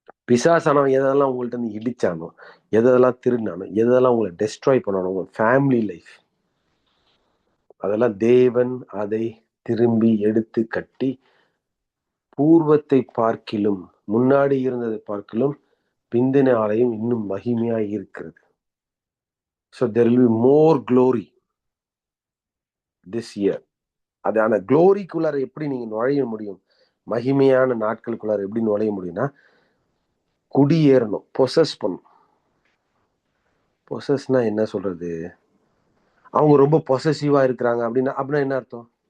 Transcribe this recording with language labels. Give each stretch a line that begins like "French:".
Tamil: பிசாசானவன் எதெல்லாம் உங்கள்ட்ட இருந்து இடிச்சானோ, எதெல்லாம் திருடினானோ, எதெல்லாம் உங்களை டெஸ்ட்ராய் பண்ணானோ, உங்க ஃபேமிலி லைஃப், அதெல்லாம் தேவன் அதை திரும்பி எடுத்து கட்டி பூர்வத்தை பார்க்கிலும், முன்னாடி இருந்ததை பார்க்கிலும் பிந்தின ஆலயம் இன்னும் மகிமையாய் இருக்கிறது.
English: So there will be more glory this year.
Tamil: அதான குளோரிக்குள்ளார எப்படி நீங்க நுழைய முடியும்? மகிமையான நாட்களுக்குள்ளார எப்படி நுழைய முடியும்னா, குடியேறணும், பொசஸ் பண்ணும். பொசஸ்னா என்ன சொல்றது? அவங்க ரொம்ப பொசசிவா இருக்கிறாங்க அப்படின்னா என்ன அர்த்தம்?